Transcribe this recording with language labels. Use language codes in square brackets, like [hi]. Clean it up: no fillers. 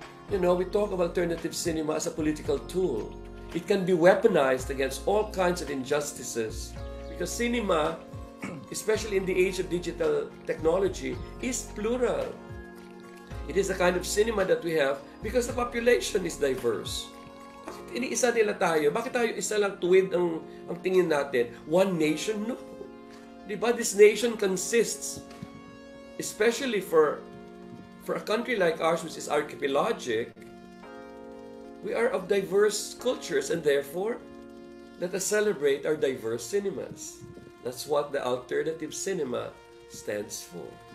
[en] We talk of alternative cinema as a political tool. It can be weaponized against all kinds of injustices because cinema especially in the age of digital technology, is plural. It is the kind of cinema that we have because the population is diverse. [tl] Bakit iniisa nila tayo? Bakit tayo isa lang tuwid ang tingin natin? [en] One nation? No. [tl] Diba? [en] This nation consists, especially for a country like ours, which is archipelagic, we are of diverse cultures, and therefore, let us celebrate our diverse cinemas. That's what the alternative cinema stands for.